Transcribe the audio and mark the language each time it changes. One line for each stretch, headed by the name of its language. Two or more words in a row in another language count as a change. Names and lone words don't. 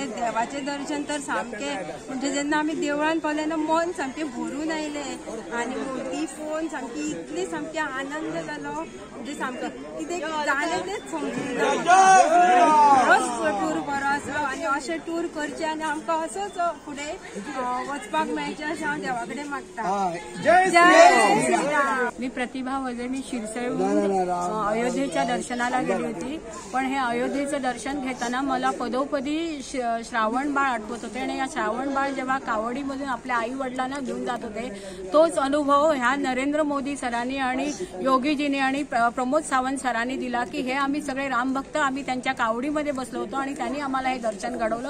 Konkani: देवाचे दर्शन तर सामके म्हणजे जेन्ना आमी देवळान पावले ना मन सामके भरून आयले आणि मूर्ती पळोवन सामकी इतली सामकी आनंद जालो म्हणजे सामको कितें जालें तेच समजूंक ना. टूर बरो आसलो आणि अशें टूर करचे आणि आमकां असोच फुडें वचपाक मेळचे अशें हांव देवा कडेन मागता.
Marathi: जय श्रीराम. मी प्रतिभा वजे. मी शिरसईहून अयोध्येच्या दर्शनाला गेली होती. पण हे अयोध्येचं दर्शन घेताना मला पदोपदी श्रावण बाळ आठवत होते आणि या श्रावण बाळ जेव्हा कावडीमधून आपल्या आई वडिलांना घेऊन जात होते तोच अनुभव ह्या नरेंद्र मोदी सरांनी आणि योगीजींनी आणि प्रमोद सावंत सरांनी दिला की हे आम्ही सगळे रामभक्त आम्ही त्यांच्या कावडीमध्ये बसलो होतो आणि त्यांनी आम्हाला हे दर्शन घडवलं.